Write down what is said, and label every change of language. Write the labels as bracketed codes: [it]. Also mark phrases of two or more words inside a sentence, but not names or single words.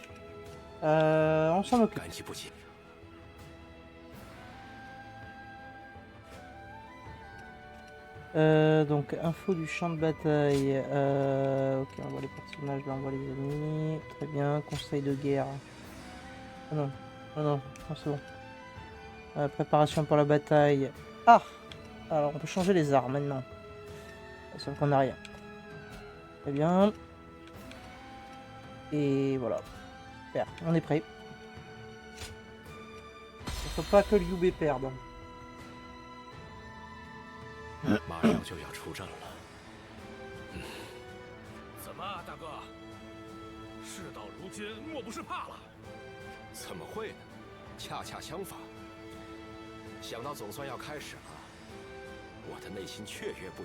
[fr] On s'en occupe. [zh] 感激不尽。 [fr] Donc, info du champ de bataille. Ok, on voit les personnages, là on voit les ennemis. Très bien, conseil de guerre. Ah non, non, non, non c'est bon. Préparation pour la bataille. Ah! Alors, on peut changer les armes maintenant. Sauf qu'on n'a rien. Très bien. Et voilà. Super, on est prêt. Il faut pas que Liu Bei perde. [zh] 马上就要出阵了。怎么，大哥？事到如今，莫不是怕了？怎么会呢？恰恰相反。想到总算要开始了， 我的内心雀跃不已。